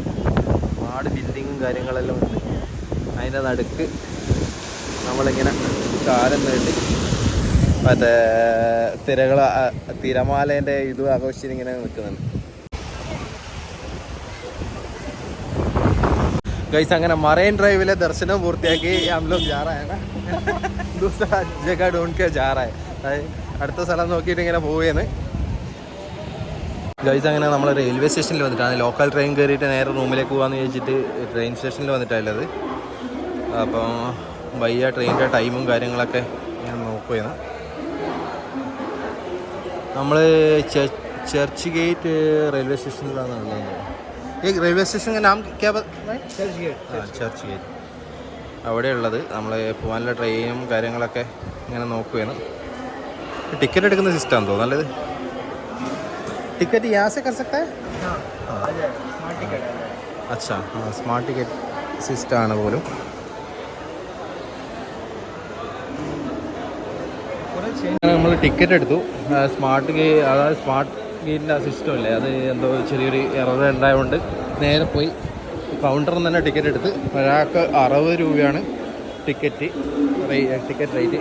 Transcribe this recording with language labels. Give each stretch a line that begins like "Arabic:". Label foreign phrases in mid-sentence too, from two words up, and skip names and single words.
Malayalam: ഒരുപാട് ബിൽഡിങ്ങും കാര്യങ്ങളെല്ലാം ഉണ്ട്. അതിൻ്റെ നടുക്ക് നമ്മളിങ്ങനെ കാലം നീട്ടി മറ്റേ തിരമാലേൻ്റെ ഇത് ആഘോഷിച്ച് ഇങ്ങനെ നിൽക്കുന്നുണ്ട്. ഗൈസ് അങ്ങനെ മറൈൻ ഡ്രൈവിലെ ദർശനം പൂർത്തിയാക്കി
Hindi: हम लोग जा रहा है ना दूसरा जगह ढूंढ के जा रहा है.
Malayalam: അടുത്ത സ്ഥലം നോക്കിയിട്ട് ഇങ്ങനെ പോവുകയാണ് ഗൈസ്. അങ്ങനെ നമ്മൾ റെയിൽവേ സ്റ്റേഷനിൽ വന്നിട്ടാണ്.
English: local train
Malayalam: കയറിയിട്ട് നേരെ റൂമിലേക്ക് പോകാമെന്ന് ചോദിച്ചിട്ട് ട്രെയിൻ സ്റ്റേഷനിൽ വന്നിട്ടുള്ളത്. അപ്പം വയ്യ ട്രെയിനിൻ്റെ ടൈമും കാര്യങ്ങളൊക്കെ ഇങ്ങനെ നോക്കുകയാണ്. നമ്മൾ ചർച്ച് ഗേറ്റ് റെയിൽവേ സ്റ്റേഷനിലാണുള്ളത്. ഈ റെയിൽവേ സ്റ്റേഷൻ നാം ചർച്ച് ഗേറ്റ് അവിടെയുള്ളത്. നമ്മൾ പോകാനുള്ള ട്രെയിനും കാര്യങ്ങളൊക്കെ ഇങ്ങനെ നോക്കുകയാണ്. टिकट എടുക്കുന്ന സിസ്റ്റം തോന്നുന്നു നല്ലത്.
Hindi: टिकट यहाँ से कर सकता है? अच्छा हाँ
English: smart ticket
Malayalam: സിസ്റ്റം ആണ് പോലും. നമ്മൾ ടിക്കറ്റ് എടുത്തു. സ്മാർട്ട് അതായത്
English: smart gate
Malayalam: ആ സിസ്റ്റം ഇല്ലേ, അത് എന്തോ ചെറിയൊരു എറർ ഉണ്ടായതുകൊണ്ട് നേരെ പോയി കൗണ്ടറിൽ നിന്ന് തന്നെ ടിക്കറ്റ് എടുത്ത് ഒരാൾക്ക് 60 രൂപയാണ്
English: ticket rate.